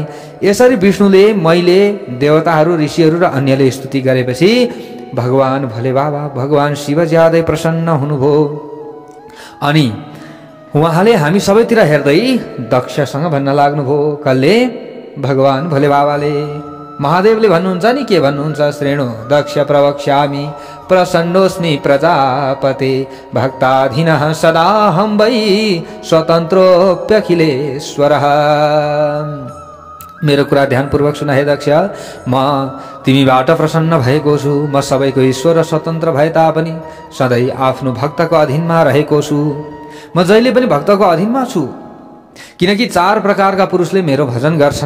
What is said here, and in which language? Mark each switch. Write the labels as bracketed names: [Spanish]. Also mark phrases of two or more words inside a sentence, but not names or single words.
[Nepali] यसरी विष्णुले, मैले, देवताहरू, ऋषिहरू र अन्यले स्तुति गरेपछि भगवान भोले बाबा भगवान शिव ज्यादै प्रसन्न हुनुभयो। अनि उहाँले हामी सबैतिर हेर्दै दक्षसँग भन्न लाग्नुभयो। कसले? भगवान भोले बाबाले। महादेवले भन्नुहुन्छ नि, के भन्नुहुन्छ? [Sanskrit] श्रेणु दक्ष प्रवक्ष्यामि प्रसन्नोऽस्मि प्रजापते भक्ताधीनः सदाहं वै स्वतन्त्रोऽप्यखिलेश्वरः। [Nepali] मेरो कुरा ध्यानपूर्वक सुन हे दक्ष, म तिमीबाट प्रसन्न भएको छु। म सबैको ईश्वर र स्वतन्त्र भए तापनि सधैँ आफ्नो भक्तको अधीनमा रहेको छु। म जहिले पनि भक्तको अधीनमा छु, किनकि 4 प्रकारका पुरुषले मेरो भजन गर्छन्।